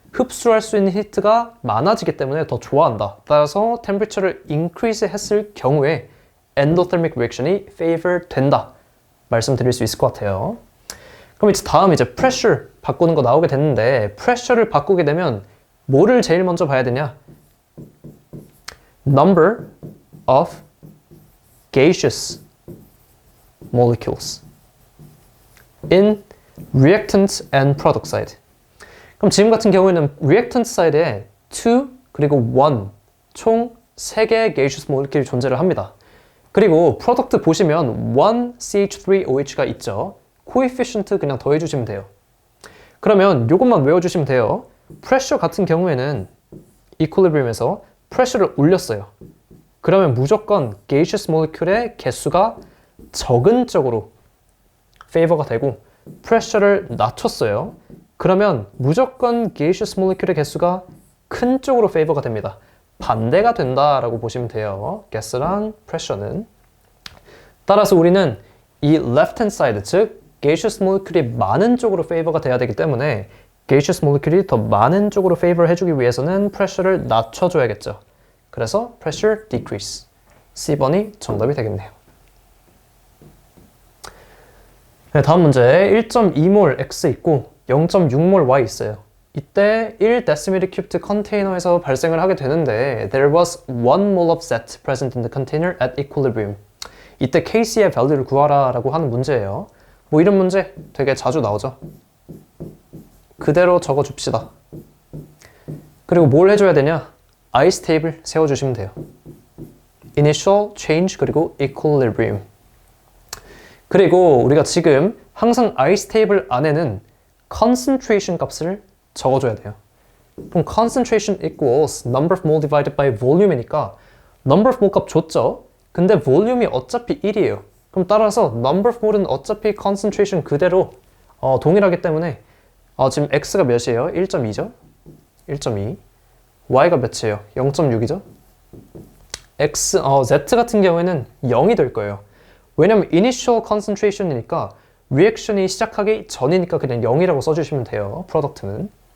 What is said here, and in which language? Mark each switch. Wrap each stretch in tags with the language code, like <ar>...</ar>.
<ko>흡수할 수 있는 히트가 많아지기 때문에 더 좋아한다. 따라서 temperature를 increase 했을 경우에 endothermic reaction이 favor 된다. 말씀드릴 수 있을 것 같아요. 그럼 이제 다음 이제 pressure 바꾸는 거 나오게 됐는데 pressure를 바꾸게 되면 뭐를 제일 먼저 봐야 되냐?</ko> <en>Number of gaseous molecules in reactant and product side.</en> <ko>그럼 지금 같은 경우에는 reactant side에 2 그리고 1 총 3개의 gaseous molecule이 존재를 합니다. 그리고 product 보시면 1CH3OH가 있죠. coefficient 그냥 더해주시면 돼요. 그러면 이것만 외워주시면 돼요. pressure 같은 경우에는 equilibrium에서 pressure를 올렸어요. 그러면 무조건 gaseous molecule의 개수가 적은 쪽으로 favor가 되고 pressure를 낮췄어요. 그러면 무조건 gaseous molecule의 개수가 큰 쪽으로 favor가 됩니다. 반대가 된다라고 보시면 돼요. gas랑 pressure는. 따라서 우리는 이 left hand side, 즉 gaseous molecule이 많은 쪽으로 favor가 돼야 되기 때문에 gaseous molecule이 더 많은 쪽으로 favor 해주기 위해서는 pressure를 낮춰줘야겠죠. 그래서 pressure decrease. C번이 정답이 되겠네요. 네, 다음 문제 1.2몰 X 있고 0.6몰 Y 있어요. 이때 1dl 컨테이너에서 발생을 하게 되는데</ko> <en>There was 1mol of Z present in the container at equilibrium.</en> <ko>이때 Kc의 value를 구하라 라고 하는 문제예요. 뭐 이런 문제 되게 자주 나오죠. 그대로 적어줍시다. 그리고 뭘 해줘야 되냐? ice table 세워주시면 돼요. initial, change, 그리고 equilibrium. 그리고 우리가 지금 항상 ice table 안에는 concentration 값을 적어줘야 돼요. 그럼 concentration equals number of mole divided by volume이니까 number of mole 값 줬죠? 근데 volume이 어차피 1이에요. 그럼 따라서 number of mole은 어차피 concentration 그대로 동일하기 때문에 지금 x가 몇이에요? 1.2죠? 1.2. y가 몇이에요? 0.6이죠? z 같은 경우에는 0이 될 거예요. 왜냐면 initial concentration이니까 리액션이 시작하기 전이니까 그냥 0이라고 써주시면 돼요. 프로덕트는.</ko>